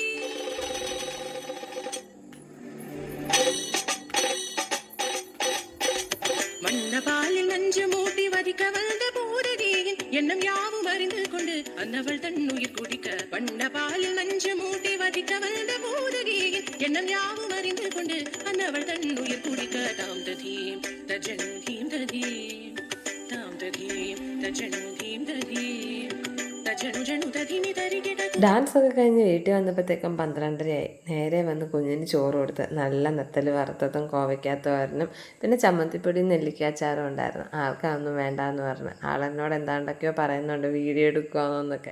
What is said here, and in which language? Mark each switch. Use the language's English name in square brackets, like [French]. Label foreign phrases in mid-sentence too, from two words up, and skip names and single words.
[Tamil] வண்ணபாலில் நஞ்சு மூட்டி வதிக்க வந்த பூதகியின் எண்ணம் யாவும் அறிந்து கொண்டு அன்னவள் தன் உயிர் குடிக்க. வண்ணபாலில் நஞ்சு மூட்டி வதிக்க வந்த பூதகியின் எண்ணம் யாவும் அறிந்து கொண்டு அன்னவள் தன் உயிர் குடிக்க. தாம் ததீம் தஜனு தீம் ததீம் தாம் ததீம் தஜனு தீம் ததீம். [Malayalam] ഡാൻസ് ഒക്കെ കഴിഞ്ഞ് വീട്ടിൽ വന്നപ്പോഴത്തേക്കും 12:30 നേരെ വന്ന് കുഞ്ഞിന് ചോറ് കൊടുത്ത്. നല്ല നെത്തൽ വറുത്തതും കോവയ്ക്കാത്തോരനും പിന്നെ ചമ്മന്തിപ്പൊടിയും നെല്ലിക്കാച്ചാറും ഉണ്ടായിരുന്നു. ആൾക്കൊന്നും വേണ്ടാന്ന് പറഞ്ഞു. ആളെന്നോട് എന്താണ്ടൊക്കെയോ പറയുന്നുണ്ട്, വീഡിയോ എടുക്കുകയെന്നൊക്കെ.